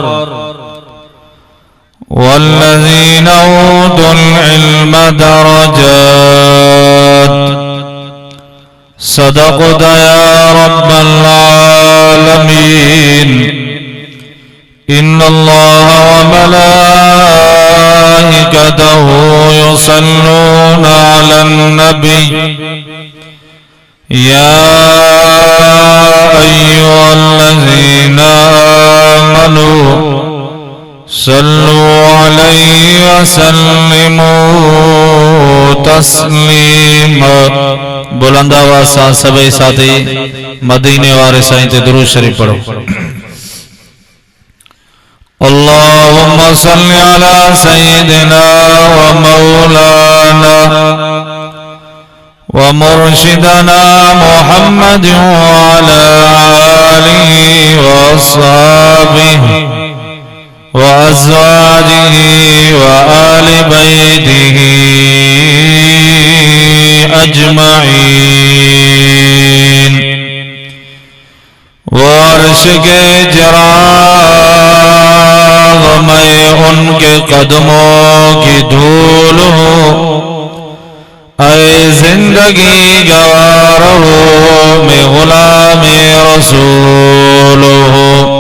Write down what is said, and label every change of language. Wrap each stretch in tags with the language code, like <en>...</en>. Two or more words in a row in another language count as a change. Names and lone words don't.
<ar>والذين أوتوا العلم درجات. صدقت يا رب العالمين. إن الله وملائكته يصلون على النبي. يا أيها الذين آمنوا صلوا عليه وسلموا تسليما.</ar> <pa>بلند آواز ساں سبھئی ساتھی مدینے والے سائیں تے درود شریف پڑھو.</pa> <ar>اللهم صل على سيدنا ومولانا ومرشدنا محمد وعلى آله وأصحابه وأزواجه وآل بيته أجمعين.</ar> <ur>وہ عرش کے چراغ میں ان کے قدموں کی دھول ہوں. اے زندگی گوارا ہو میں غلامِ رسول ہوں.</ur>